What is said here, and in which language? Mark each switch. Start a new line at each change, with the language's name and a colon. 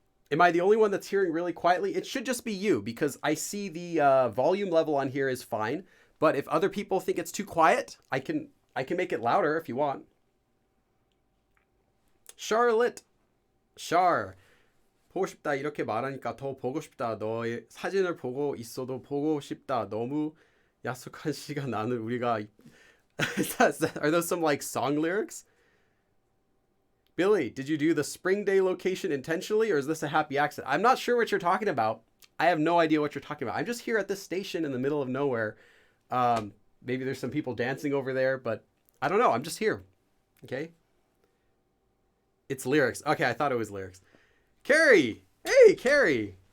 English: Am I the only one that's hearing really quietly? It should just be you, because I see the volume level on here is fine. But if other people think it's too quiet, I can make it louder if you want. Charlotte. Char.
Korean: 보고 싶다 이렇게 말하니까 더 보고 싶다. 너의 사진을 보고 있어도 보고 싶다. 너무 약속한 시간 나는 우리가.
English: Are those some like song lyrics? Billy, did you do the spring day location intentionally, or is this a happy accident? I'm not sure what you're talking about. I have no idea what you're talking about. I'm just here at this station in the middle of nowhere. Maybe there's some people dancing over there, but I don't know. I'm just here. Okay. It's lyrics. Okay, I thought it was lyrics. Carrie! Hey, Carrie!